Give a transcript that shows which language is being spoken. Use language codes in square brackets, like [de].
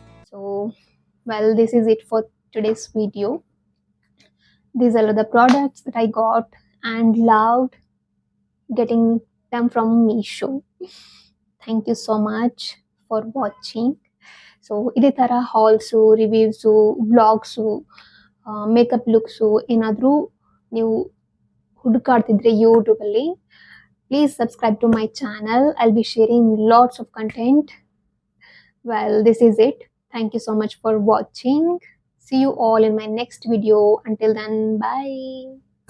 [en] So well, this is it for today's video. These are the products that I got and loved getting them from Meesho. Thank you so much for watching. [kn] So ಇದೇ ತರ halls, reviews, vlogs, makeup looks ಏನಾದರೂ ನೀವು ಹುಡುಕಾಡ್ತಿದ್ರೆ ಯೂಟ್ಯೂಬಲ್ಲಿ, please subscribe to my channel. [en] I'll be sharing lots of content. Well, this is it. Thank you so much for watching. See you all in my next video. Until then, bye.